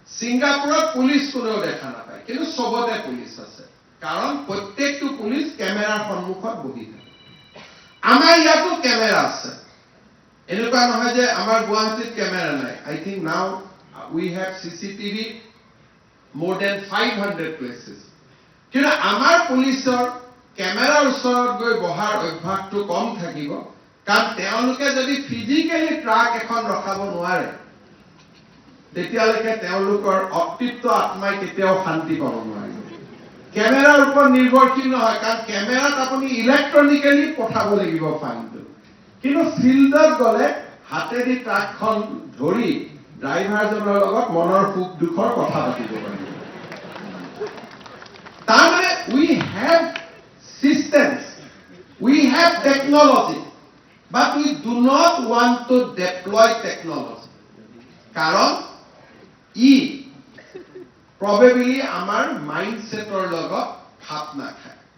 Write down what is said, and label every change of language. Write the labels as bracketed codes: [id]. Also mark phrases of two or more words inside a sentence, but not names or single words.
[as] সিঙ্গাপুৰত পুলিচ কোনেও দেখা নাপায়, কিন্তু সবতে পুলিচ আছে, কাৰণ প্ৰত্যেকটো পুলিচ কেমেৰাৰ সন্মুখত বহি থাকে। আমাৰ ইয়াতো কেমেৰা আছে, এনেকুৱা নহয় যে আমাৰ গুৱাহাটীত কেমেৰা নাই। [en] I think now we have CCTV more than 500 places. [as] কিন্তু আমাৰ পুলিচৰ কেমেৰাৰ ওচৰত গৈ বহাৰ অভ্যাসটো কম থাকিব, কাৰণ তেওঁলোকে যদি ফিজিকেলি ট্ৰাক এখন ৰখাব নোৱাৰে, তেতিয়ালৈকে তেওঁলোকৰ অতৃপ্ত আত্মাই কেতিয়াও শান্তি পাব নোৱাৰিব। কেমেৰাৰ ওপৰত নিৰ্ভৰশীল নহয়, কাৰণ কেমেৰাত আপুনি ইলেক্ট্ৰনিকেলি পঠাব লাগিব ফাইলটো, কিন্তু ফিল্ডত গ'লে হাতেদি ট্ৰাকখন ধৰি ড্ৰাইভাৰজনৰ লগত মনৰ সুখ দুখৰ কথা পাতিব পাৰিব। [en] তাৰমানে we have systems, we have technology, but we do not want to deploy technology. [as] কাৰণ ই probably আমাৰ মাইণ্ডছেটৰ লগত খাপ নাখায়।